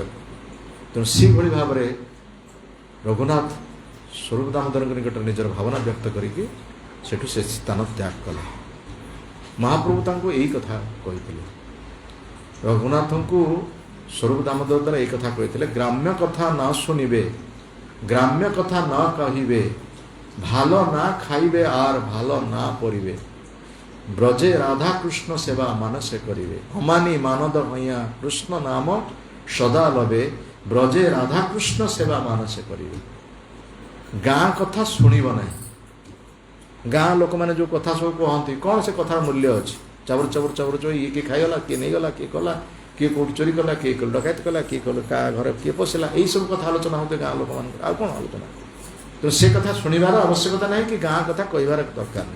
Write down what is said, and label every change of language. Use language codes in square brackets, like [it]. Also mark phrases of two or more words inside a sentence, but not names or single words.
[or] ତେଣୁ ସେହିଭଳି ଭାବରେ ରଘୁନାଥ ସ୍ୱରୂପ ଦାମୋଦରଙ୍କ ନିକଟରେ ନିଜର ଭାବନା ବ୍ୟକ୍ତ କରିକି ସେଠୁ ସେ ସ୍ଥାନ ତ୍ୟାଗ କଲେ। ମହାପ୍ରଭୁ ତାଙ୍କୁ ଏଇ କଥା କହିଥିଲେ, ରଘୁନାଥଙ୍କୁ ସ୍ୱରୂପ ଦାମୋଦର ଦ୍ୱାରା ଏଇ କଥା କହିଥିଲେ, ଗ୍ରାମ୍ୟ କଥା ନ ଶୁଣିବେ, ଗ୍ରାମ୍ୟ କଥା ନ କହିବେ, [bn] ভালো না খাইবে আর ভালো না পড়িবে, ব্রজে রাধা কৃষ্ণ সেবা মানসে করিবে, অমানি মানদ হইয়া কৃষ্ণ নাম সদা লবে, ব্রজে রাধা কৃষ্ণ সেবা মানসে করিবে। [or] ଗାଁ କଥା ଶୁଣିବ ନାହିଁ। ଗାଁ ଲୋକମାନେ ଯେଉଁ କଥା ସବୁ କହନ୍ତି, କ'ଣ ସେ କଥାର ମୂଲ୍ୟ ଅଛି? ଚାବର ଚାବର ଚାବର ଚୋରି, ଇଏ କିଏ ଖାଇଗଲା, କିଏ ନେଇଗଲା, କିଏ କଲା, କିଏ କେଉଁଠି ଚୋରି କଲା, କିଏ ଡକାୟତ କଲା, କିଏ କାହା ଘରେ କିଏ ପଶିଲା, ଏଇସବୁ କଥା ଆଲୋଚନା ହେଉଥିବ ଗାଁ ଲୋକମାନଙ୍କର। ଆଉ କ'ଣ ଆଲୋଚନା? ତେଣୁ ସେ କଥା ଶୁଣିବାର ଆବଶ୍ୟକତା ନାହିଁ କି ଗାଁ କଥା କହିବାର ଦରକାର ନାହିଁ।